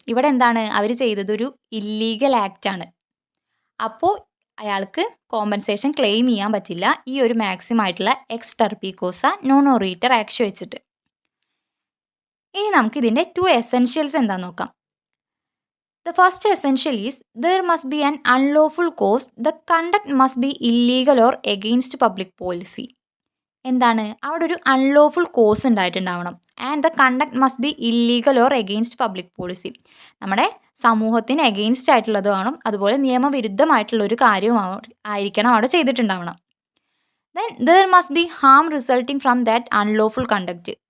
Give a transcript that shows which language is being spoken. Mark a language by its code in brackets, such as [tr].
[ml] ഇവിടെ എന്താണ് അവർ ചെയ്തതൊരു ഇല്ലീഗൽ ആക്റ്റാണ്. അപ്പോൾ അയാൾക്ക് കോമ്പൻസേഷൻ ക്ലെയിം ചെയ്യാൻ പറ്റില്ല ഈ ഒരു മാക്സിമം ആയിട്ടുള്ള എക്സ് ടർപ്പി കോസ നോൺ ഒറീറ്റർ ആക്ഷ്യോ വെച്ചിട്ട്. ഇനി നമുക്ക് ഇതിൻ്റെ 2 എസെൻഷ്യൽസ് എന്താണെന്ന് നോക്കാം. [en] The first essential is there must be an unlawful cause. The conduct must be illegal or against public policy. [ml] എന്താണ് അവിടെ ഒരു unlawful cos ഉണ്ടായിട്ടുണ്ടാവണം. [en] And the conduct must be illegal or against public policy. [ml] നമ്മുടെ സമൂഹത്തിന് against ആയിട്ടുള്ളത് വേണം, അതുപോലെ നിയമവിരുദ്ധമായിട്ടുള്ള ഒരു കാര്യവും ആയിരിക്കണം അവിടെ ചെയ്തിട്ടുണ്ടാവണം. [en] Then there must be harm resulting from that unlawful conduct.